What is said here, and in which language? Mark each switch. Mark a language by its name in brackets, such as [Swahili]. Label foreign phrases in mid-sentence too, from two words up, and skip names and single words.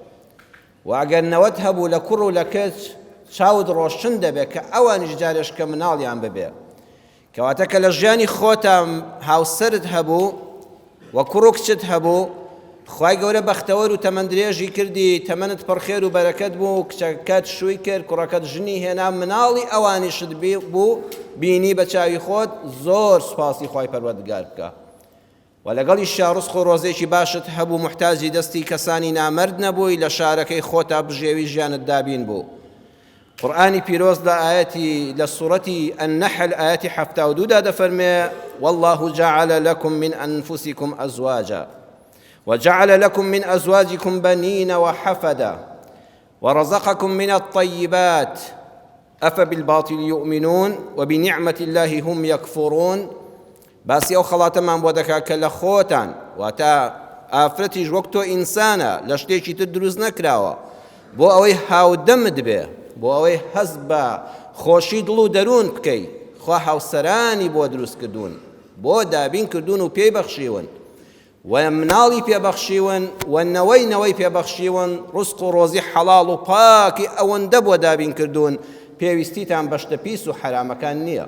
[Central Kurdish] و ئەگەر نەوەت هەبوو لە کوڕ و لە کچ چاود ڕۆشن دەبێت کە ئەوانیش جارێشکە مناڵیان ببێ، کەواتە کە لە ژیانی خۆتە هاوسەرت هەبوو و کوڕ و کچت هەبوو، خوای گەورە بەختەوەر و تەمەندرێژی کردی، تەمەنت پڕخێر و بەرەکەت بوو، کچەکەت شووی کرد، کوڕەکەت ژنی هێنا، مناڵی ئەوانیشت بوو بینی بە چاوی خۆت، زۆر سوپاسی خوای پەروەردگار بکە. و لەگەڵی شارڕزق و ڕۆزێکی باشت هەبوو، محتاجی دەستی کەسانی نامەرد نەبووی، لە شارەکەی خۆتا بژێوی ژیانت دابین بوو. قورئانی پیرۆز لە سوورەتی النەحل ئاەتی 72 دەفەرمێ: [Arabic] والله جعل لكم من أنفسكم أزواجا وجعل لكم من أزواجكم بنين وحفدا ورزقكم من الطيبات أفبالباطل يؤمنون وبنعمة الله هم يكفرون. [Central Kurdish] باسی ئەو خەڵاتەمان بۆ دەکا کە لە خۆتان واتە ئافرەتیش وەک تۆ ئینسانە، لە شتێکی تر دروست نەکراوە، بۆ ئەوەی هاودەمت بێ، بۆ ئەوەی هەست بە خۆشی دڵ و دەروون بکەی. خوا هاوسەرانی بۆ دروست کردوون، بۆ دابین کردوون و پێی بەخشیون، و مناڵی پێبەخشیون، و نەوەی پێبەخشیون، ڕزق و ڕۆزی حەڵاڵ و پاکی ئەوەندە بۆ دابین کردوون، پێویستیتان بەشتە پیس و حرامەکان نییە.